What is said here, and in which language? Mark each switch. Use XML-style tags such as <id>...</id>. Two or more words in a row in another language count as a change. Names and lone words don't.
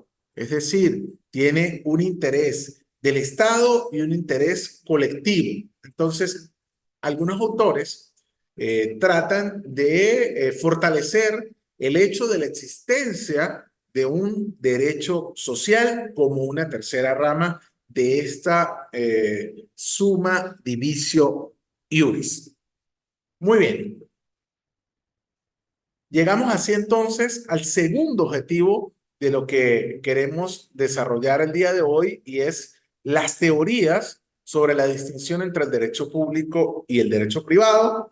<es>Es decir, tiene un interés del Estado y un interés colectivo. Entonces, algunos autores tratan de fortalecer el hecho de la existencia de un derecho social como una tercera rama de esta</es> <la>summa divisio iuris.</la> <es>Muy bien. Llegamos así entonces al segundo objetivo de lo que queremos desarrollar el día de hoy y es las teorías sobre la distinción entre el derecho público y el derecho privado.</es>